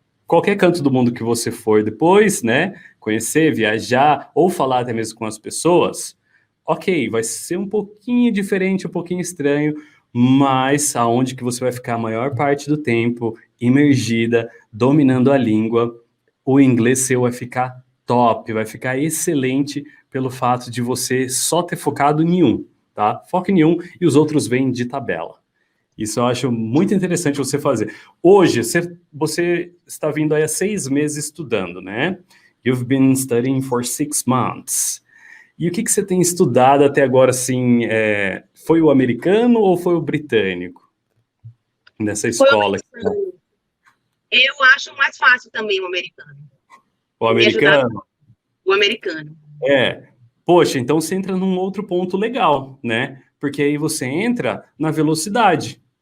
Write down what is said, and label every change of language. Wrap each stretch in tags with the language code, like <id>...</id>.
<pt>Qualquer canto do mundo que você for depois, né? Conhecer, viajar ou falar até mesmo com as pessoas, ok, vai ser um pouquinho diferente, um pouquinho estranho, mas aonde que você vai ficar a maior parte do tempo imergida, dominando a língua, o inglês seu vai ficar top, vai ficar excelente pelo fato de você só ter focado em um, tá? Foca em um e os outros vêm de tabela. Isso eu acho muito interessante você fazer. Hoje, você está vindo aí há 6 meses estudando, né?</pt> <en>You've been studying for 6 months.</en> <pt>E o que você tem estudado até agora, assim, foi o americano ou foi o britânico? Nessa escola? Eu acho mais fácil também o americano. O americano? O americano. Poxa, então você entra num outro ponto legal, né? Porque aí você entra na velocidade.</pt>